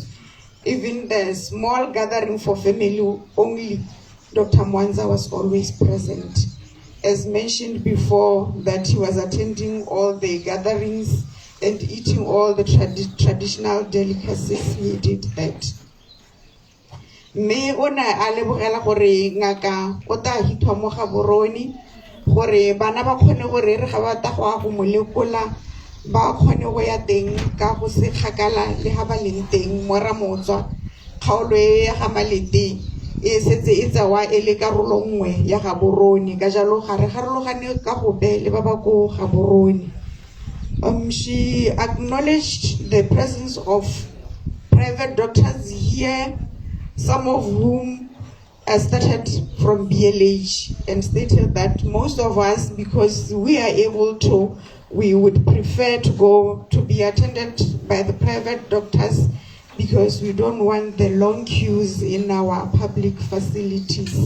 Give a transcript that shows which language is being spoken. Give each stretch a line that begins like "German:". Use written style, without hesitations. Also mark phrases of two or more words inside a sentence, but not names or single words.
English: Even the small gathering for family only Dr. Mwanza was always present. As mentioned before, that he was attending all the gatherings and eating all the traditional delicacies, he did that.
Tswana: Me ona a lebogela gore ngaka o ta hitwa mo Gaborone gore bana ba kgone gore re ga ba ta go a go molekola ba kgone go ya teng ka go se kgakala le ha ba leng teng mo Ramotswa kgaolo ya ga Malete e setse e tsawa e le karolo nngwe ya Gaborone ka jalo ga re garologane ka go be le ba ba go Gaborone.
English: She acknowledged the presence of private doctors here, some of whom started from BLH, and stated that most of us, because we are able to, we would prefer to go to be attended by the private doctors because we don't want the long queues in our public facilities.